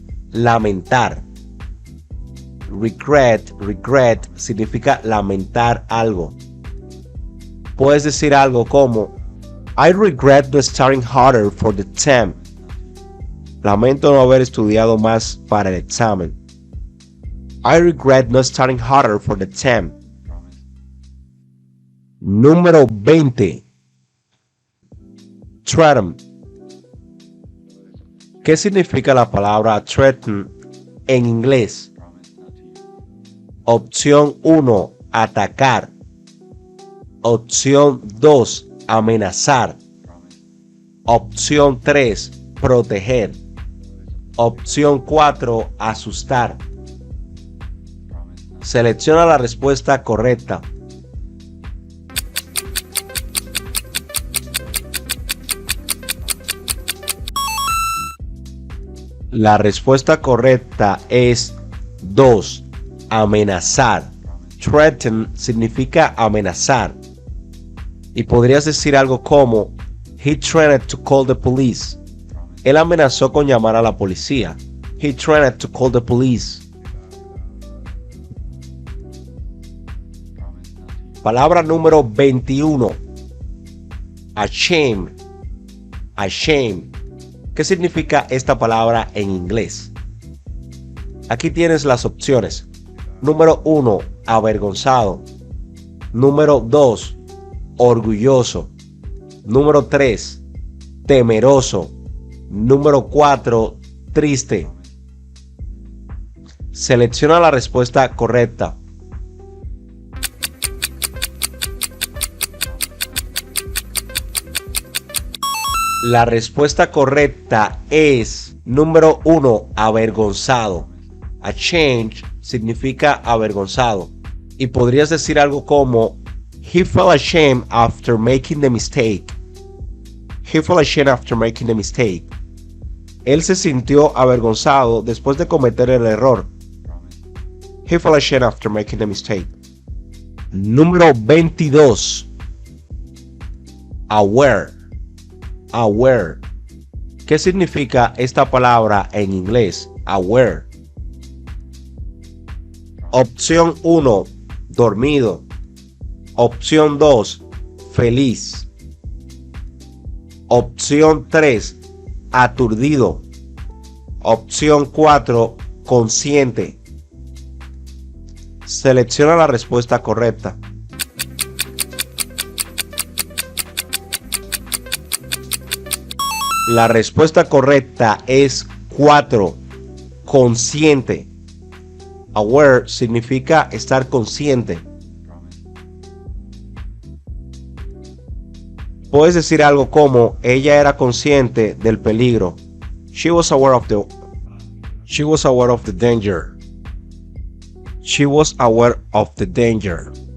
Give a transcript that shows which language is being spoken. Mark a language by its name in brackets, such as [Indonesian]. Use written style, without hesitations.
[Spanish] Lamentar. Regret significa lamentar algo. Puedes decir algo como [English] I regret not studying harder for the exam. [Spanish] Lamento no haber estudiado más para el examen. [English] I regret not studying harder for the exam. [Spanish] Número 20. Threaten. ¿Qué significa la palabra threaten en inglés? Opción 1, atacar. Opción 2, amenazar. Opción 3, proteger. Opción 4, asustar. Selecciona la respuesta correcta. La respuesta correcta es 2. Amenazar. Threaten significa amenazar. Y podrías decir algo como [English] He threatened to call the police. [Spanish] Él amenazó con llamar a la policía. [English] He threatened to call the police. [Spanish] Palabra número 21. Ashamed. Ashamed. ¿Qué significa esta palabra en inglés? Aquí tienes las opciones. Número 1, avergonzado. Número 2, orgulloso. Número 3, temeroso. Número 4, triste. Selecciona la respuesta correcta. La respuesta correcta es número 1, avergonzado. Ashamed significa avergonzado. Y podrías decir algo como [English] He felt ashamed after making the mistake. He felt ashamed after making the mistake. [Spanish] Él se sintió avergonzado después de cometer el error. [English] He felt ashamed after making the mistake. [Spanish] Número 22. Aware. Aware. ¿Qué significa esta palabra en inglés? [English] Aware. [Spanish] Opción 1, dormido. Opción 2, feliz. Opción 3, aturdido. Opción 4, consciente. Selecciona la respuesta correcta. La respuesta correcta es 4, consciente. Aware significa estar consciente. Puedes decir algo como ella era consciente del peligro. [English] She was aware of the danger. She was aware of the danger.